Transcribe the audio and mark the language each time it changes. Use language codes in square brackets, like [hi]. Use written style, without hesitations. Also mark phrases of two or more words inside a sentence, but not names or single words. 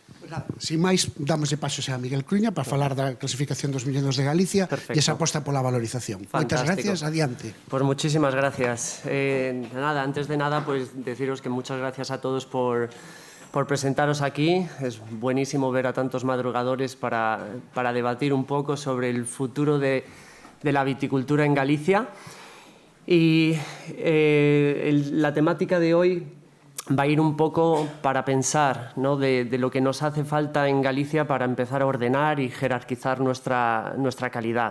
[gl] Sin máis, damos de paso xa a Miguel Cruña para falar da clasificación dos viñedos de Galicia e esa aposta pola valorización. Moitas gracias, adiante. [es] Pues muchísimas gracias. Nada, antes de nada, pues deciros que muchas gracias a todos por presentaros aquí. Es buenísimo ver a tantos madrugadores para debatir un poco sobre el futuro de la viticultura en Galicia. Y la temática de hoy va a ir un poco para pensar, ¿no?, de lo que nos hace falta en Galicia para empezar a ordenar y jerarquizar nuestra calidad.